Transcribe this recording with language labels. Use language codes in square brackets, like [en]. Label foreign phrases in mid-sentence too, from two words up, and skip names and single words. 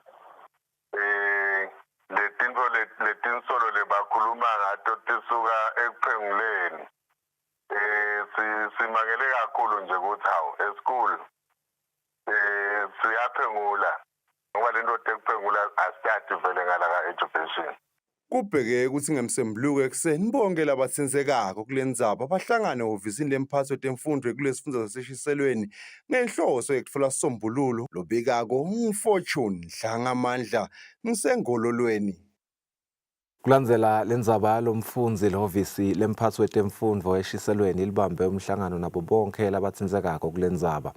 [ss] letinsolo lebakhuluma ngato tisuka ekuphenguleni simakele kakhulu nje ukuthi hawu eschool siyaphengula ngoba lento ekuphengula asithathe vele ngala ka education. Kubheke ukuthi ngemsembuluko ekseni bonke labathinzekako kule ndzaba bahlangane ehhovisini lemphatho temfundvo kulesifundza saseshiselweni ngenhloso yekutfola sisombululo lobikako uFortune Dlangamandla ngisengololweni. Kulandzela lendzaba lomfundzi lehhovisi lemphatsi wetemfundvo eshiselweni libambe umhlangano nabo bonke labatsindzekako kulendzaba.